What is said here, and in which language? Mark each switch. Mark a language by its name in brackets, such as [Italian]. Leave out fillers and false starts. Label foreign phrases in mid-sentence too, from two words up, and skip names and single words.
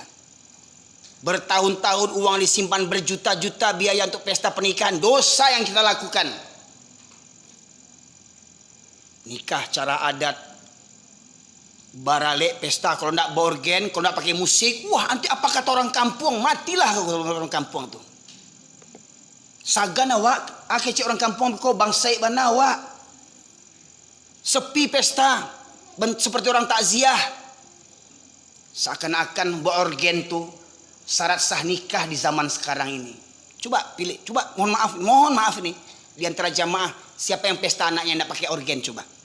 [Indonesian] Bertahun-tahun uang disimpan berjuta-juta biaya untuk pesta pernikahan, dosa yang kita lakukan. Nikah cara adat, baralek pesta, kalau tidak borgen, kalau tidak pakai musik, wah nanti apa kata orang kampung, matilah orang kampung tuh. [Minangkabau] Sagan awak, akhirnya orang kampung kau bangsai bana awak. [Indonesian] Sepi pesta, seperti orang takziah. Seakan-akan orgen tuh syarat sah nikah di zaman sekarang ini. Coba pilih, coba mohon maaf ini, di antara jamaah siapa yang pesta anaknya tidak pakai orgen, coba.